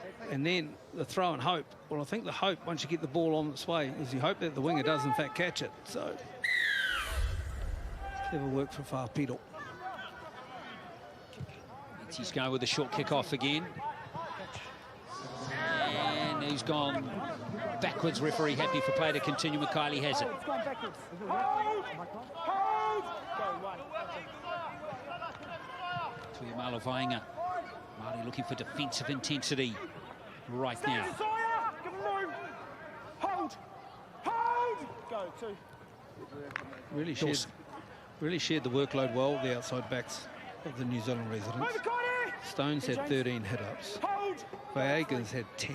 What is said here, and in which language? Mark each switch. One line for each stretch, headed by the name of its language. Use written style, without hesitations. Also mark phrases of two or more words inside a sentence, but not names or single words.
English: And then the throw and hope. Well, I think the hope, once you get the ball on its way, is you hope that the winger does, in fact, catch it. So, clever work for Fa'apito. He's going with a short kick off again. And he's gone backwards. Referee happy for play to continue. Kylie has it. Tuiamalo Vainga. Māori looking for defensive intensity right now. Really shared the workload well, the outside backs of the New Zealand residents. Stones had 13 hit-ups. Viegas had 10.